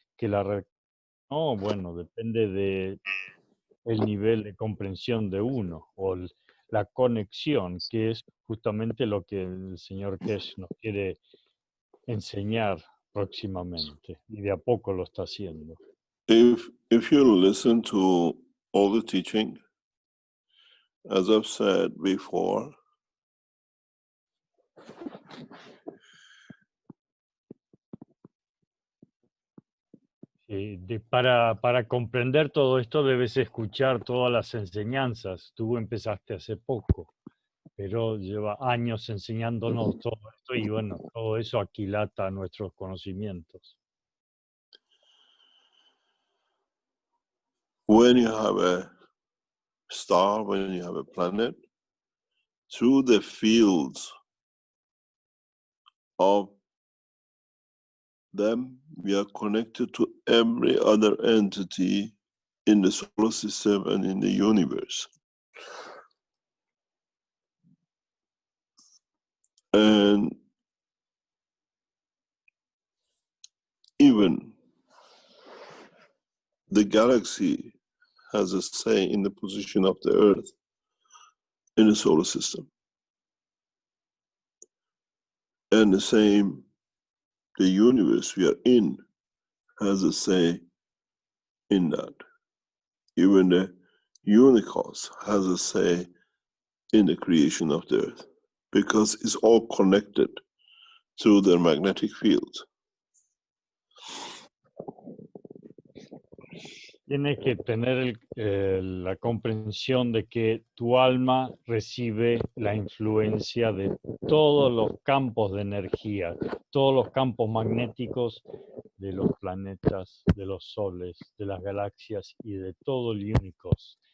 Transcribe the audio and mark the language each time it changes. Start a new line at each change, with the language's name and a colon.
Spanish: Que no, bueno, depende de el nivel de comprensión de uno o la conexión, que es justamente lo que el señor Keshe nos quiere enseñar próximamente, y de a poco lo está haciendo.
English: If you listen to all the teaching, as I've said before,
Spanish: Para comprender todo esto debes escuchar todas las enseñanzas. Tú empezaste hace poco, pero lleva años enseñándonos todo esto y bueno, todo eso aquilata nuestros conocimientos.
English: when you have a star, when you have a planet, through the fields of them, we are connected to every other entity in the solar system and in the universe. And even the galaxy has a say in the position of the Earth in the solar system. And the same, the universe we are in has a say in that. Even the universe has a say in the creation of the Earth, because it's all connected through their magnetic fields.
Spanish: Tienes que tener la comprensión de que tu alma recibe la influencia de todos los campos de energía, todos los campos magnéticos de los planetas, de los soles, de las galaxias y de todo el universo.